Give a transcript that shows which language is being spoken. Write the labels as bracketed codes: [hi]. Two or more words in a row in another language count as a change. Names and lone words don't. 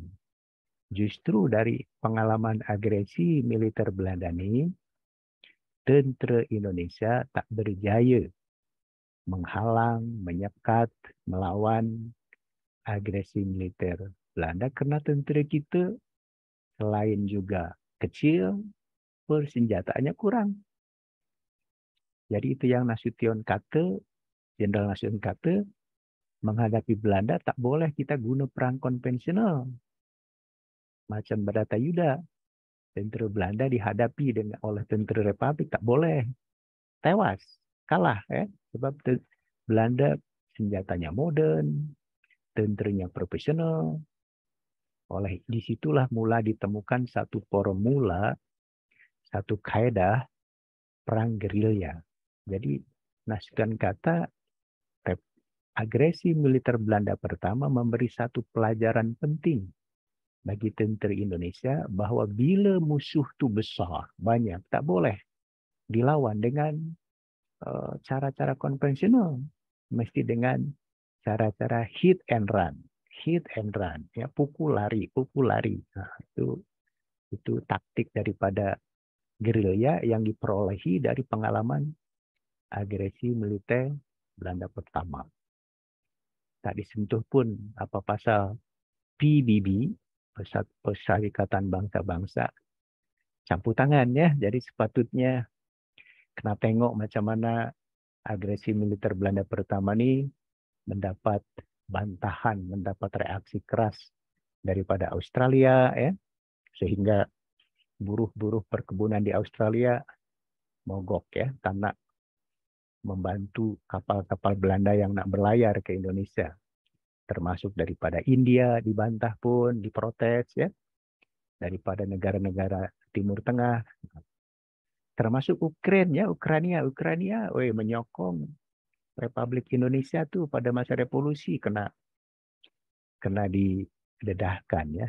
[ms] Justru dari pengalaman agresi militer Belanda ini, tentera Indonesia tak berjaya menghalang, menyekat, melawan agresi militer Belanda karena tentera kita selain juga kecil, persenjataannya kurang. Jadi itu yang Nasution kata, Jenderal Nasution kata, menghadapi Belanda tak boleh kita guna perang konvensional. Macam Bharatayuda, tentera Belanda dihadapi oleh tentera Republik, tak boleh. Tewas, kalah, ya. Sebab Belanda senjatanya modern, tenteranya profesional. Oleh disitulah mula ditemukan satu formula, satu kaedah perang gerilya. Jadi Nasution kata agresi militer Belanda pertama memberi satu pelajaran penting bagi tentera Indonesia bahwa bila musuh itu besar, banyak, tak boleh dilawan dengan cara-cara konvensional. Mesti dengan cara-cara [en] hit and run. Hit and run, [ms] ya, pukul lari. Nah, itu taktik daripada gerilya yang diperolehi dari pengalaman agresi militer Belanda pertama. Tak disentuh pun apa pasal PBB, Perserikatan Bangsa-Bangsa, campur tangan, ya. Jadi sepatutnya kena tengok macam mana agresi militer Belanda pertama ini mendapat bantahan, mendapat reaksi keras daripada Australia, ya, sehingga buruh-buruh perkebunan di Australia mogok, ya, tak nak membantu kapal-kapal Belanda yang nak berlayar ke Indonesia. Termasuk daripada India dibantah pun, diprotes ya. Daripada negara-negara Timur Tengah. Termasuk Ukraina, menyokong Republik Indonesia tuh pada masa revolusi kena didedahkan ya.